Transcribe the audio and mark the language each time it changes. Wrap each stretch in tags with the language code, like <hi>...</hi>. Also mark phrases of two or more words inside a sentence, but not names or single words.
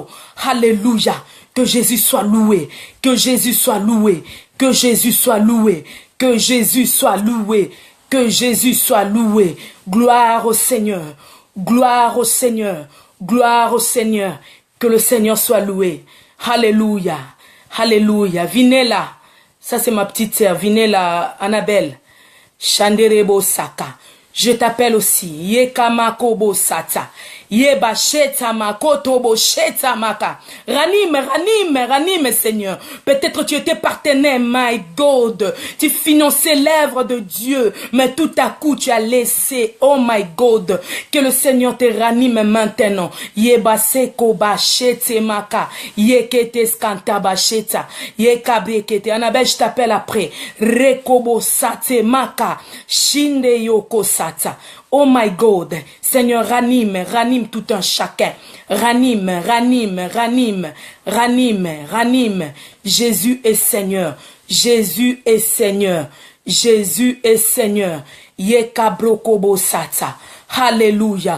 <fr>Alléluia. Que Jésus soit loué. Gloire au Seigneur. Que le Seigneur soit loué. Alléluia. Vinela. Ça c'est ma petite sœur. Vinela Annabelle. Chanderebo Saka. Je t'appelle aussi. Yekamakobo sata. Yeba sheta makotobo sheta maka. Ranime, Seigneur. Peut-être tu étais partenaire,</fr> <en>my God.</en> <fr>Tu finançais l'œuvre de Dieu. Mais tout à coup, tu as laissé,</fr> <en>oh my God.</en> <fr>Que le Seigneur te ranime maintenant. Yeba seko ba shete maka. Yekete skanta ba sheta. Yekabrekete. Annabelle, je t'appelle après. Rekobo sate maka. Shinde yoko sata.</fr> <en>Oh my God,</en> <fr>Seigneur, ranime tout un chacun. Ranime. Jésus est Seigneur. Jésus est Seigneur. Jésus est Seigneur. Yekabrokobo sata. Alléluia.</fr>